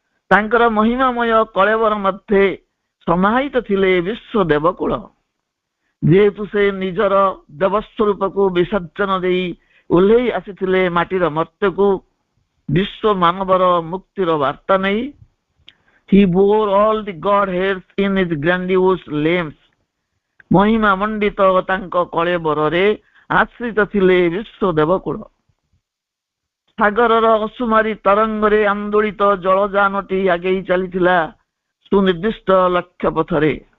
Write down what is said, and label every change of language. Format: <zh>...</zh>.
<or>ତାଙ୍କର ମହିମାମୟ କଳେବର ମଧ୍ୟରେ ସମାହିତ ଥିଲେ ବିଶ୍ୱ ଦେବକୁଳ। ଯେହେତୁ ସେ ନିଜର ଦେବସ୍ୱରୂପକୁ ବିସର୍ଜନ ଦେଇ ଓହ୍ଲେଇ ଆସିଥିଲେ ମାଟିର ମର୍ତ୍ତ୍ୟକୁ ବିଶ୍ୱ ମାନବର ମୁକ୍ତିର ବାର୍ତ୍ତା ନେଇ।</or> <en>He bore all the Godheads in his grandiose limbs.</en> <or>ମହିମା ମଣ୍ଡିତ ତାଙ୍କ କଳେବରରେ ଆଶ୍ରିତ ଥିଲେ ବିଶ୍ୱ ଦେବକୁଳ। ସାଗରର ଅସୁମାରୀ ତରଙ୍ଗରେ ଆନ୍ଦୋଳିତ ଜଳଯାନଟି ଆଗେଇ ଚାଲିଥିଲା ସୁନିର୍ଦ୍ଦିଷ୍ଟ ଲକ୍ଷ୍ୟ ପଥରେ।</or>